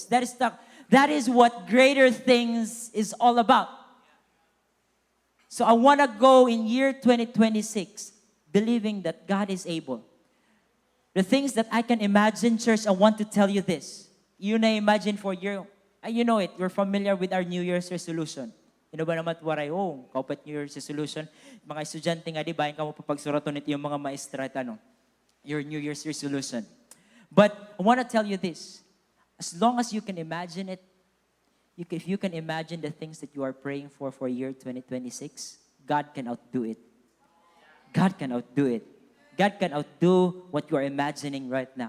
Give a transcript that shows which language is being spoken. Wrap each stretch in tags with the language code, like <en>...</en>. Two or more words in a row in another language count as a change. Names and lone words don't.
<en>That is what greater things is all about. So I want to go in year 2026 believing that God is able. The things that I can imagine, church, I want to tell you this. You na imagine for your, you know it, we're familiar with our New Year's resolution.</en> <war>Ino ba naman waray, kaupat</war> <en>New Year's resolution.</en> <war>Mga estudyante nga, di ba, yung pagsuraton nito yung mga maestra,</war> <en>your New Year's resolution. But I want to tell you this. As long as you can imagine it, if you can imagine the things that you are praying for year 2026, God can outdo it. God can outdo it. God can outdo what you are imagining right now.</en>